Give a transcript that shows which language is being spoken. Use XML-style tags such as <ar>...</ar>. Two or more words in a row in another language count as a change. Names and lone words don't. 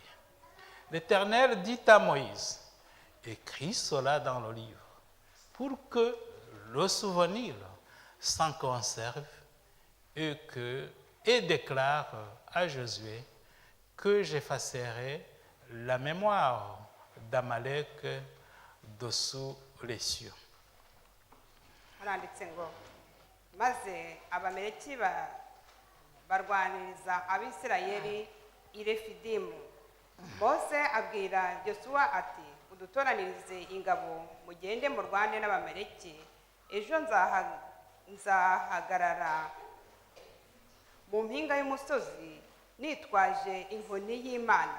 <fr>L'Éternel dit à Moïse, écris cela dans le livre, pour que le souvenir s'en conserve et déclare à Josué que j'effacerai la mémoire d'Amalek dessous les cieux.</fr> <rw>Haranditse ngo maze Abameleki barwaniriza Abisirayeli i Refidimu. Mose abwira Yosuwa ati udutoranirize ingabo mugende murwane n'Abameleki, ejo nzahagarara mu mpinga y'umusozi nitwaje inkoni y'Imana.</rw>